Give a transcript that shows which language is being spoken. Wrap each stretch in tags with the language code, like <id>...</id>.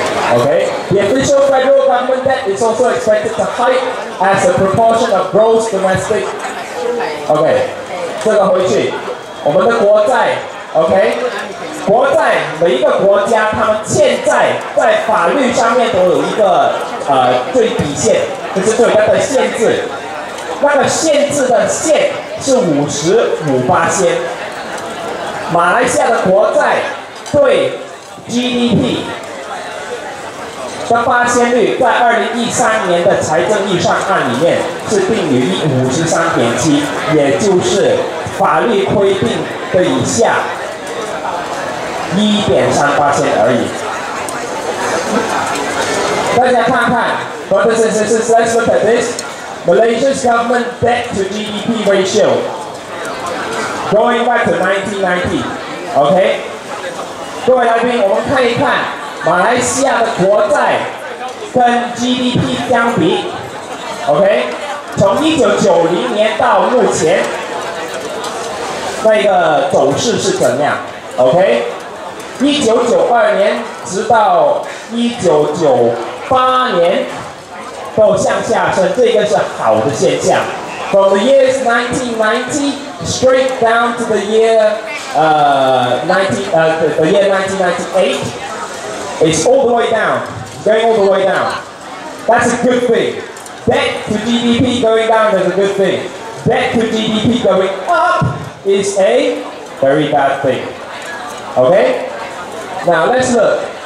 <en>Okay, the official federal government debt is also expected to hike as a proportion of gross domestic.</en> <zh>Okay, 这个回去。我们的国债 ，OK， 国债每一个国家，他们欠债在法律上面都有一个最底线，就是对它的限制。那个限制的线是55%。马来西亚的国债对 GDP 的发现率，在2013年的财政预算案里面是定于53.7%，也就是 法律规定的以下1.3%而已。大家看看</zh> <en>，brothers and sisters, let's look at this. Malaysia's government debt to GDP ratio going back to 1990.</en> <zh>OK， 各位来宾，我们看一看马来西亚的国债跟 GDP 相比。 OK， 从1990年到目前，那个走势是怎样 ？OK，1992年直到1998年都向下升，这个是好的现象。</zh> <en>From the years 1990 straight down to the year 1998, it's all the way down, going all the way down. That's a good thing. Debt to GDP going down is a good thing. Debt to GDP going up is a very bad thing. Okay? Now let's look.</en>